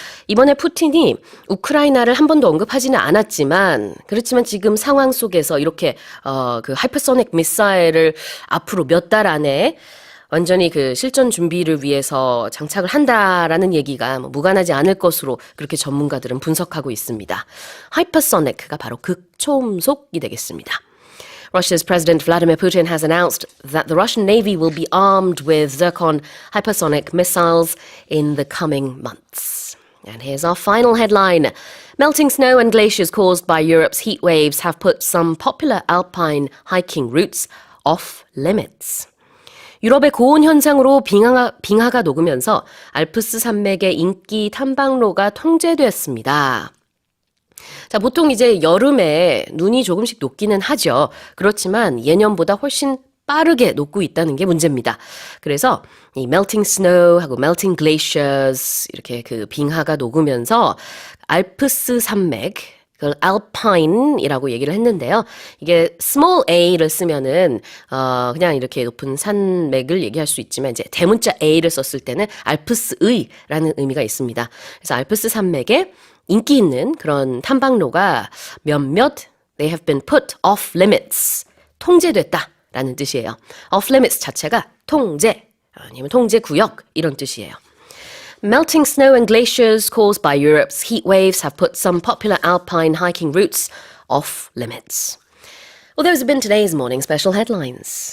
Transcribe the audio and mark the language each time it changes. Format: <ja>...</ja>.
<ko>이번에 푸틴이 우크라이나를 한 번도 언급하지는 않았지만, 그렇지만 지금 상황 속에서 이렇게 그 하이퍼소닉 미사일을 앞으로 몇 달 안에 완전히 그 실전 준비를 위해서 장착을 한다라는 얘기가 무관하지 않을 것으로 그렇게 전문가들은 분석하고 있습니다. 하이퍼소닉가 바로 극초음속이 되겠습니다.</ko> <en>Russia's President Vladimir Putin has announced that the Russian Navy will be armed with Zircon hypersonic missiles in the coming months. And here's our final headline. Melting snow and glaciers caused by Europe's heat waves have put some popular alpine hiking routes off limits.</en> <ko>유럽의 고온 현상으로 빙하가 녹으면서 알프스 산맥의 인기 탐방로가 통제됐습니다. 자, 보통 이제 여름에 눈이 조금씩 녹기는 하죠. 그렇지만 예년보다 훨씬 빠르게 녹고 있다는 게 문제입니다. 그래서 이 melting snow하고 melting glaciers 이렇게 그 빙하가 녹으면서 알프스 산맥 그걸 alpine이라고 얘기를 했는데요. 이게 small a를 쓰면은 그냥 이렇게 높은 산맥을 얘기할 수 있지만 이제 대문자 a를 썼을 때는 알프스의라는 의미가 있습니다. 그래서 알프스 산맥에 인기 있는 그런 탐방로가 몇몇</ko> <en>they have been put off limits</en> <ko>통제됐다라는 뜻이에요. off limits 자체가 통제 아니면 통제 구역 이런 뜻이에요.</ko> <en>Melting snow and glaciers caused by Europe's heat waves have put some popular alpine hiking routes off limits. Well, those have been today's morning special headlines.</en>